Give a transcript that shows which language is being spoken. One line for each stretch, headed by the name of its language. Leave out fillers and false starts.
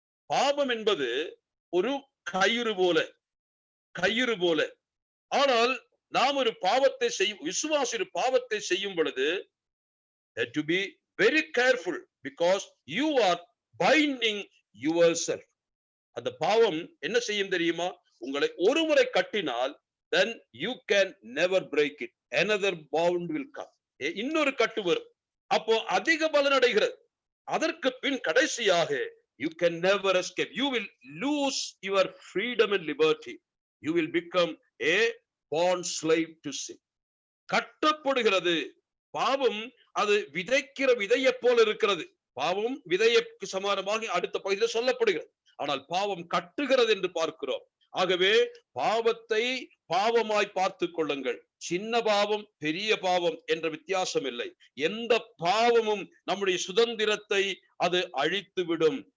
Tamil: பாவம் என்பது ஒரு கயிறு போல. ஆனால் நாம் ஒரு பாவத்தை செய்யும், விசுவாசி ஒரு பாவத்தை செய்யும் பொழுது
English: to be very careful because you are binding yourself.
Tamil: அந்த பாவம் என்ன செய்யும் தெரியுமா? உங்களை ஒரு முறை கட்டினால்
English: then you can never break it, another bound will come.
Tamil: இன்னொரு கட்டு வரும், அப்போ அதிக பலனடைகிறது. அதற்கு பின் கடைசியாக
English: you can never escape, you will lose your freedom and liberty, you will become a bond slave to sin.
Tamil: கட்டப்படுகிறது. பாவம் அது விதைக்கிற விதையை போல இருக்கிறது. பாவம் விதைக்கு சமானமாக அடுத்த பகுதியில் சொல்லப்படுகிறது. ஆனால் பாவம் கட்டுகிறது என்று பார்க்கிறோம். ஆகவே பாவத்தை பாவமாய் பார்த்து கொள்ளுங்கள். சின்ன பாவம் பெரிய பாவம் என்ற வித்தியாசம் இல்லை. எந்த பாவமும் நம்முடைய சுதந்திரத்தை அது அழித்து விடும்.